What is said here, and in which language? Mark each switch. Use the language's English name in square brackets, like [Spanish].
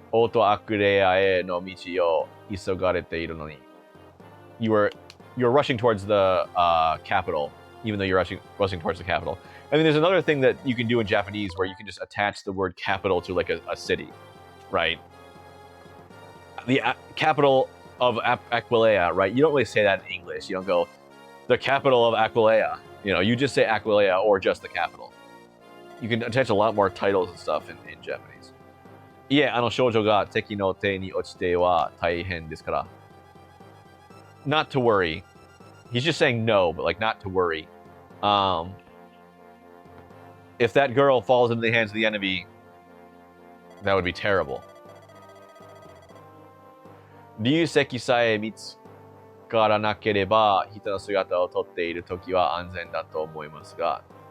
[Japanese] オートアクレアへの道を急がれているのに. [English] You're rushing towards the capital, even though you're rushing towards the capital. I mean, there's another thing that you can do in Japanese where you can just attach the word capital to like a city, right? The capital of Aquilea, right? You don't really say that in English. You don't go, the capital of Aquilea. You know, you just say Aquilea or just the capital. You can attach a lot more titles and stuff in Japanese. [Japanese] いえ、あの少女が敵の手に落ちては大変ですから. [English] Not to worry. He's just saying no, but like not to worry. If that girl falls into the hands of the enemy, That would be terrible. [Japanese] 流石さえ見つからなければ、人の姿を撮っているときは安全だと思いますが。